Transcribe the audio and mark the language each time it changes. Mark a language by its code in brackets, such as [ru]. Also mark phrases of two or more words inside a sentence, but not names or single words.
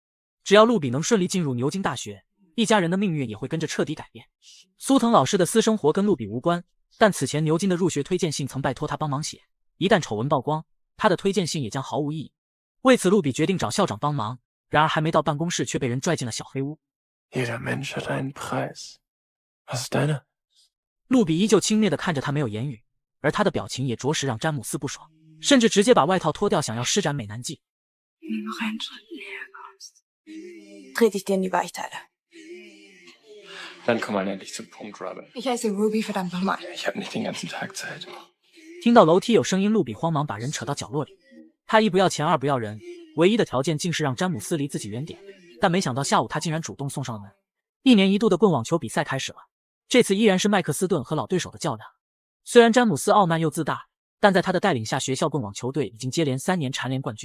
[zh] 只要路比能顺利进入牛津大学，一家人的命运也会跟着彻底改变。苏腾老师的私生活跟路比无关，但此前牛津的入学推荐信曾拜托他帮忙写，一旦丑闻曝光，他的推荐信也将毫无意义。为此路比决定找校长帮忙，然而还没到办公室却被人拽进了小黑屋。 [de] Jeder Mensch hat einen Preis. Was ist deiner? [zh] 路比依旧轻蔑地看着他，没有言语，而他的表情也着实让詹姆斯不爽，甚至直接把外套脱掉，想要施展美男计。 [de] Trete ich dir in die Weichteile. Dann komm mal endlich zum Punkt, Robin. Ich heiße Ruby, verdammt nochmal. Ich hab nicht den ganzen Tag Zeit. [zh] 听到楼梯有声音，路比慌忙把人扯到角落里。他一不要钱，二不要人，唯一的条件竟是让詹姆斯离自己远点。但没想到下午他竟然主动送上了门。1年1度的棍网球比赛开始了，这次依然是麦克斯顿和老对手的较量。虽然詹姆斯傲慢又自大，但在他的带领下，学校棍网球队已经接连3年蝉联冠军。